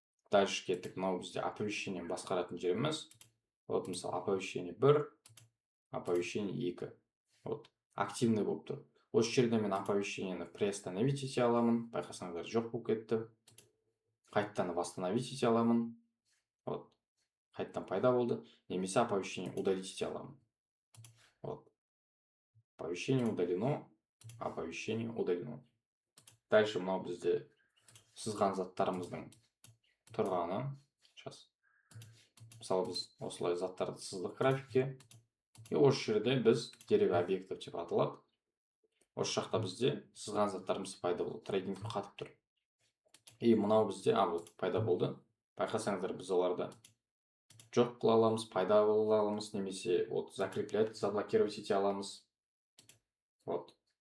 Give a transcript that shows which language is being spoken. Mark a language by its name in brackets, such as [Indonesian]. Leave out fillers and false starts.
[Kazakh] Дальше кеттік, мынау бізде оповещениені басқаратын жеріміз. Вот мысалы оповещение 1, оповещение 2. Вот активный болып тұр. Осы жерде мен оповещениені приостановить ете аламын. Байқасаңыздар жоқ болып кетті. Қайттан восстановить ете аламын. Вот. Қайттан пайда болды. Немесе оповещение удалить ете аламын. [Russian] Вот. Оповещение удалено. Оповещение удалено. [Kazakh] Дальше мынау бізде сызған заттарымыздың тұрғаны. Сейчас. Мысалы біз осылай заттарды сыздық графикке. И осы жерде біз [Russian] дерево объектов [Kazakh] деп аталады. Осы жақта бізде сызған заттарымыз пайда болды. Трейдинг қатып тұр. И мынау бізде пайда болды. Байқасаңыздар біз оларды жоқ қыла аламыз, пайда қыла аламыз, немесе вот [Russian] закреплять, заблокировать [Kazakh] ете аламыз. Вот.